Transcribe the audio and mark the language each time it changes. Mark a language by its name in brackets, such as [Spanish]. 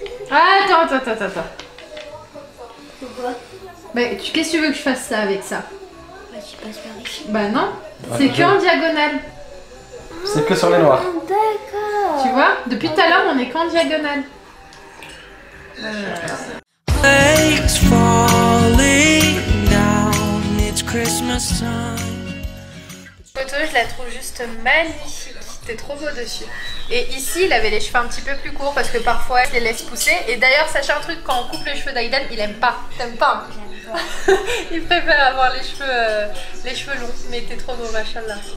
[French] Ah, attends. Pourquoi? Bah, qu'est-ce que tu veux que je fasse ça avec ça? Bah, tu passes par ici. Bah non, c'est que en diagonale. C'est que sur les noirs. D'accord. Tu vois, depuis tout à l'heure, on est qu'en diagonale. [English] Flakes falling down, it's Christmas time. [French] Photo, je la trouve juste magnifique. T'es trop beau dessus. Et ici, il avait les cheveux un petit peu plus courts parce que parfois, il les laisse pousser. Et d'ailleurs, sachez un truc, quand on coupe les cheveux d'Aïdan, il aime pas. T'aimes pas? Il préfère avoir les cheveux longs. Mais t'es trop beau, machallah.